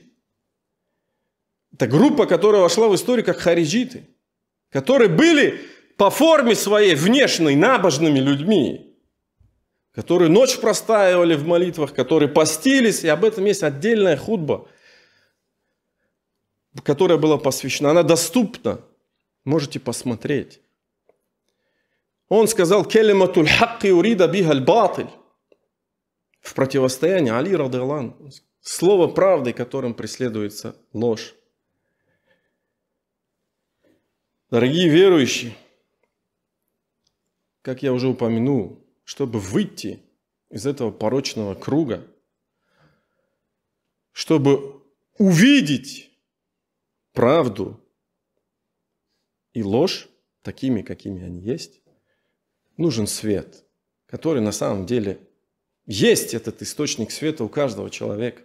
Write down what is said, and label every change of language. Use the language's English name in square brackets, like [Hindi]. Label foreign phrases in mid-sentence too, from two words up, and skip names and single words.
[Russian] Это группа, которая вошла в историю как хариджиты, которые были по форме своей внешней набожными людьми, которые ночь простаивали в молитвах, которые постились, и об этом есть отдельная хутба, которая была посвящена. Она доступна, можете посмотреть. Он сказал: [Arabic] «كلمة الحق أريد بها الباطل». [Russian] В противостоянии Али, [Arabic] رضي الله, [Russian] слово правды, которым преследуется ложь. Дорогие верующие, как я уже упомянул, чтобы выйти из этого порочного круга, чтобы увидеть правду и ложь такими, какими они есть, нужен свет, который на самом деле есть, этот источник света у каждого человека.